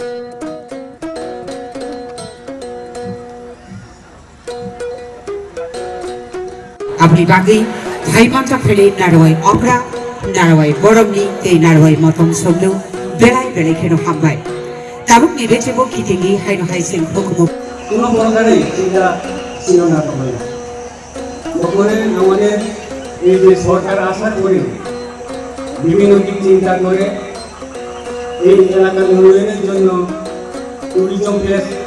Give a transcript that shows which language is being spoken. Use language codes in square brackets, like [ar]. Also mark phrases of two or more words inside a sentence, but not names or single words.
[trp] Abri bagi, hai manta peli narwai opera, narwai boromni, te narwai motong somlu, belai keno hambai. Tabuk ni becebo kitingi hai no hai sen hukumu. [bn] কোনো প্রকারে চিন্তা ছিল না তখন। তখন আমাদের এই যে সরকার আশা করে বিভিন্ন দিক চিন্তা করে এই এলাকার উন্নয়নের জন্য [en] tourism place